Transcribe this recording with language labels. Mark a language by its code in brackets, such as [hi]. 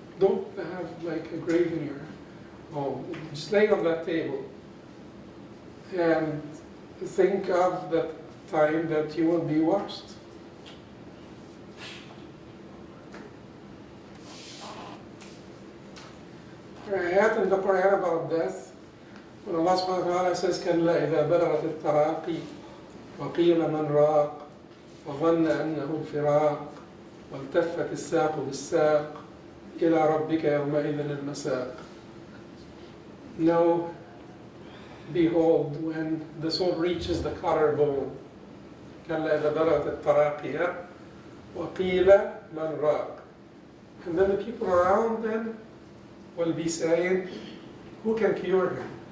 [en] Don't have like a grave in your home. Just lay on that table. And think of the time that you will be washed. Ayat in the Quran about death. When Allah subhanahu wa ta'ala says, [ar] كَلَّا إِذَا بَلَغَتِ التَّرَاقِي وَقِيلَ مَنْ رَاقٍ وَظَنَّ أَنَّهُ الْفِرَاقِ وَالْتَفَّتِ السَّاقُ بِالسَّاقِ إِلَى رَبِّكَ يَوْمَئِذٍ الْمَسَاقِ. [en] No, behold, when the soul reaches the collarbone, [ar] كَلَّا إِذَا بَلَغَتِ التَّرَاقِي وَقِيلَ مَنْ رَاقٍ. [en] And then the people around them will be saying, who can cure him?